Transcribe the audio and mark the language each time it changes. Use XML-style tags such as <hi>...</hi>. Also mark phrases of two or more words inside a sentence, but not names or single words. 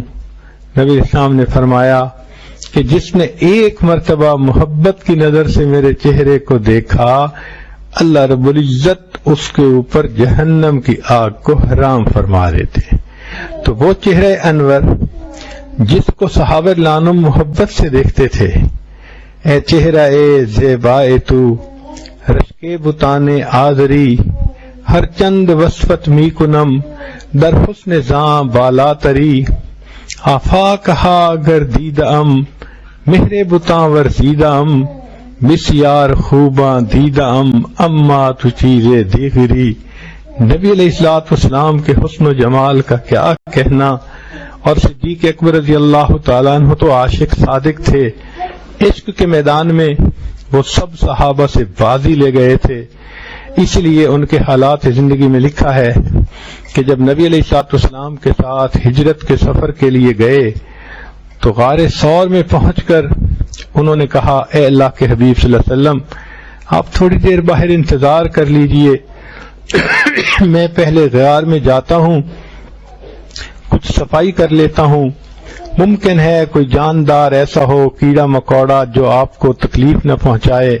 <ur>نبی اسلام نے فرمایا کہ جس نے ایک مرتبہ محبت کی نظر سے میرے چہرے کو دیکھا، اللہ رب العزت اس کے اوپر جہنم کی آگ کو حرام فرما دیتے۔ تو وہ چہرے انور جس کو صحابہ عنہم محبت سے دیکھتے تھے،</ur> <fa>اے چہرہ اے زیبائے تو رشکے بتانے آذری، ہر چند وصفت می کنم در حسن زاں بالا تری، آفاقہا گردید ام مہر بتاں ورزید ام، بسیار خوباں دید ام اما تو چیزیں دیگری۔</fa> <ur>نبی علیہ السلام کے حسن و جمال کا کیا کہنا، اور صدیق اکبر</ur> <ar>رضی اللہ تعالیٰ عنہ</ar> <ur>تو عاشق صادق تھے، عشق کے میدان میں وہ سب صحابہ سے بازی لے گئے تھے۔ اس لیے ان کے حالات زندگی میں لکھا ہے کہ جب نبی علیہ السلام کے ساتھ ہجرت کے سفر کے لیے گئے تو غار ثور میں پہنچ کر انہوں نے کہا اے اللہ کے حبیب</ur> <ar>صلی اللہ علیہ وسلم</ar> <ur>آپ تھوڑی دیر باہر انتظار کر لیجئے، میں پہلے غار میں جاتا ہوں، کچھ صفائی کر لیتا ہوں، ممکن ہے کوئی جاندار ایسا ہو، کیڑا مکوڑا جو آپ کو تکلیف نہ پہنچائے۔</ur>